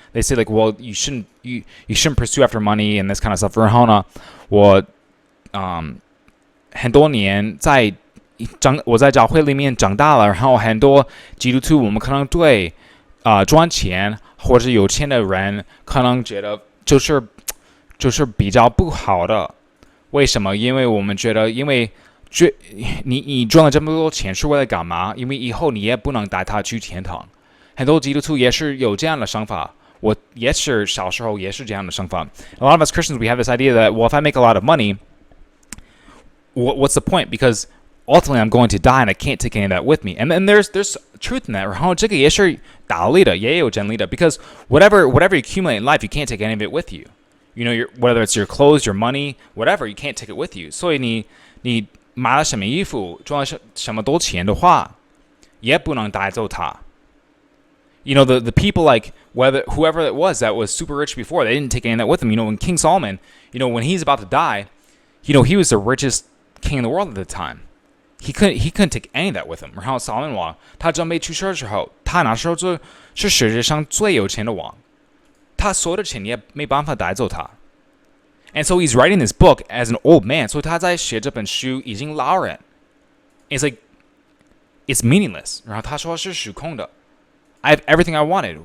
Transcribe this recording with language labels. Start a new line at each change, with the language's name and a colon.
English: They say like, well, you shouldn't pursue after money and this kind of stuff.
Chinese: 然后呢，我很多年我在教会里面长大了，然后很多基督徒我们可能对赚钱或者有钱的人可能觉得就是比较不好的。为什么？因为我们觉得，因为你赚了这么多钱是为了干嘛？因为以后你也不能带他去天堂。很多基督徒也是有这样的想法，我也是小时候也是这样的想法。
English: A lot of us Christians, we have this idea that, well, if I make a lot of money, what's the point? Because ultimately I'm going to die and I can't take any of that with me. And then there's truth in that.
Chinese: 然后这个也是道理的，也有真理的。
English: Because whatever you accumulate in life, you can't take any of it with you. Whether it's your clothes, your money, whatever, you can't take it with you.
Chinese: 所以你买了什么衣服，赚了什么多钱的话，也不能带走它。
English: The people like whoever it was that was super rich before, they didn't take any of that with them. When King Solomon, when he's about to die, he was the richest king in the world at the time. He couldn't take any of that with him.
Chinese: 然后扫门王他准备去世的时候，他那时候就是世界上最有钱的王。他所有的钱也没办法带走他。
English: And so he's writing this book as an old man.
Chinese: 所以他在写这本书已经老人。
English: It's like it's meaningless.
Chinese: 然后他说是虚空的。
English: I have everything I wanted.